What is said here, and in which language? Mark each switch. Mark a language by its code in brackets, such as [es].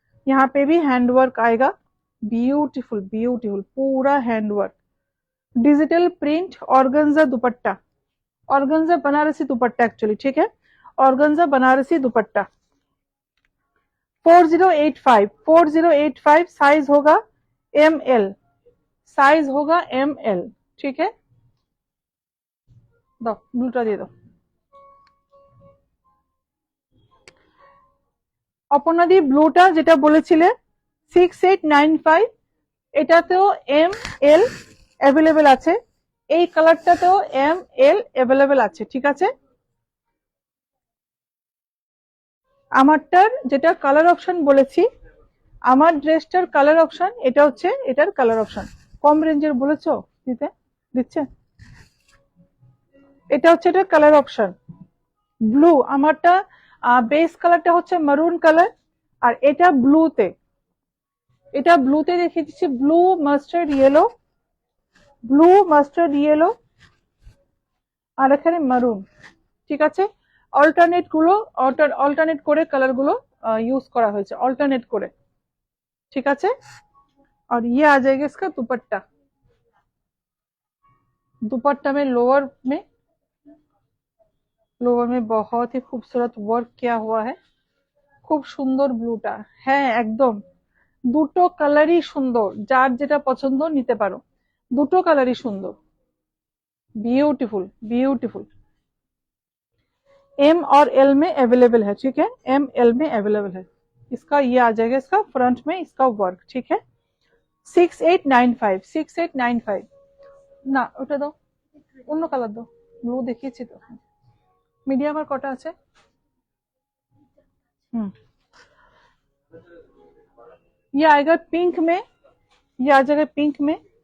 [hi] यहाँ पे भी हैंड वर्क आएगा, ब्यूटीफुल ब्यूटीफुल पूरा hand work, digital print, organza दुपट्टा, ऑर्गेन्जा बनारसी दुपट्टा एक्चुअली, ठीक है, ऑर्गेन्जा बनारसी दुपट्टा। 4085, 4085 साइज होगा एम एल, साइज होगा एम एल, ठीक है। [bn] दो ब्लूटा দিয়ে দাও। অপর্ণাদি ব্লুটা যেটা বলেছিলে 6895, এটাতেও এম এল অ্যাভেলেবেল আছে, এই কালারটাতেও এম এল অ্যাভেলেবেল আছে, ঠিক আছে। আমারটার যেটা কালার অপশন বলেছি, আমার ড্রেসটার কালার অপশন এটা হচ্ছে, এটার কালার অপশন কম রেঞ্জের বলেছো দিতে, দিচ্ছে, এটা হচ্ছে এটার কালার অপশন ব্লু। আমারটা বেস কালারটা হচ্ছে মারুন কালার, আর এটা ব্লুতে, এটা ব্লুতে দেখিয়ে দিচ্ছি, blue mustard yellow, blue mustard yellow, আর এখানে মারুন, ঠিক আছে। অল্টারনেট গুলো, অল্টারনেট করে কালার গুলো यूज করা হয়েছে, অল্টারনেট করে, ঠিক আছে। [hi] और ये आ जाएगा इसका दुपट्टा, दुपट्टा में लोअर में बहुत ही खूबसूरत वर्क किया हुआ है, [bn] খুব সুন্দর ব্লুটা, হ্যাঁ একদম, দুটো কালারই সুন্দর, [hi] যার যেটা পছন্দ নিতে পারো, দুটো কালারই সুন্দর, ब्यूटीफुल ब्यूटीफुल। एम और एल में अवेलेबल है, ठीक है, एम एल में अवेलेबल है। इसका ये आ जाएगा, इसका फ्रंट में इसका वर्क, ठीक है। [bn] 6895, 6895 না ওটা দাও, অন্য কালার দাও, ব্লু দেখিয়েছি তো, মিডিয়াম আর কটা আছে, [hi] ये आएगा पिंक में, [bn] ये आ जाएगा पिंक में।